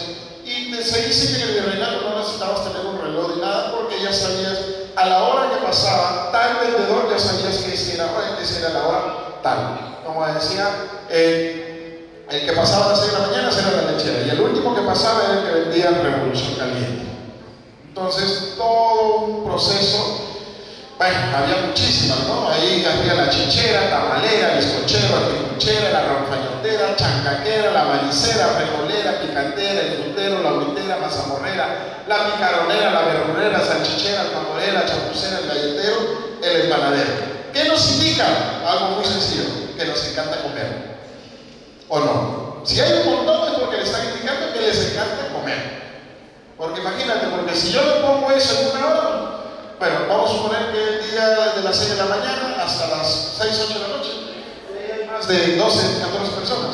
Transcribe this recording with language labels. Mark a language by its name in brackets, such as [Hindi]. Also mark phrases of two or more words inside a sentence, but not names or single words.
[Spanish] Y se dice que en el virreinato no necesitabas tener un reloj ni nada, porque ya sabías, a la hora que pasaba tal vendedor, ya sabías que esa era la hora tal. Como decía, el que pasaba a las 6 de la mañana era la lechera, y el último que pasaba era el que vendía Revolución Caliente. Entonces, todo un proceso. Bueno, había muchísimas, ¿no? Ahí había la chichera, tamalera, bizcochera, anticuchera, la ronfañotera, chancaquera, la manicera, frijolera, picantera, el frutero, la unitera, mazamorrera, la picaronera, la verdurera, salchichera, alfajorera, chapucera, el galletero, el empanadero. ¿Qué nos indica? Algo muy sencillo, que nos encanta comer. ¿O no? Si hay un montón es porque le están indicando que les encanta comer. Porque imagínate, porque si yo le pongo eso en una hora, bueno, vamos a suponer que el día de las 6 de la mañana hasta las 6, 8 de la noche hay más de 12, 14 personas.